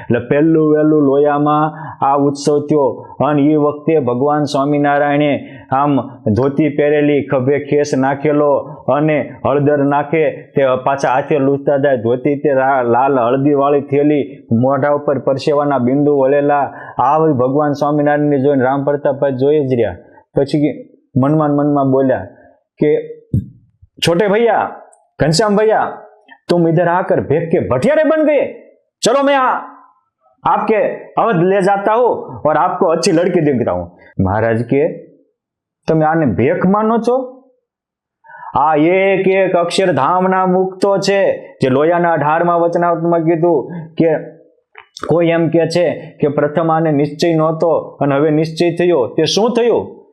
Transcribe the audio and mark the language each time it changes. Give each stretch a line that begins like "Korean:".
Gujarati: એટલે પહેલું વહેલું લોયામાં આ ઉત્સવ થયો. અને એ વખતે ભગવાન સ્વામિનારાયણે આમ ધોતી પહેરેલી, ખભે ખેસ નાખેલો અને હળદર નાખે તે પાછા હાથે લૂંટતા જાય, ધોતી તે લાલ હળદીવાળી થયેલી, મોઢા ઉપર પરસેવાના બિંદુ વળેલા. આવી ભગવાન સ્વામિનારાયણને જોઈને રામ પ્રતાપભાઈ જોઈ જ રહ્યા. પછી મનમાં બોલ્યા કે
Hindi: छोटे भैया, घनश्याम भैया, तुम इधर आकर भेख के भटियारे बन गए, चलो मैं आपके अवध ले जाता हूं और आपको अच्छी लड़की देखता हूं.
Gujarati: महाराज के તમે આને ભેખ માનો છો? આ એક એક અક્ષરધામના મુક્તો છે, જે લોયાના 18મા વચનામૃતમાં કીધું કે કોઈ એમ કે છે કે પ્રથમ આને નિશ્ચય નહોતો અને હવે નિશ્ચય થયો. તે શું થયું?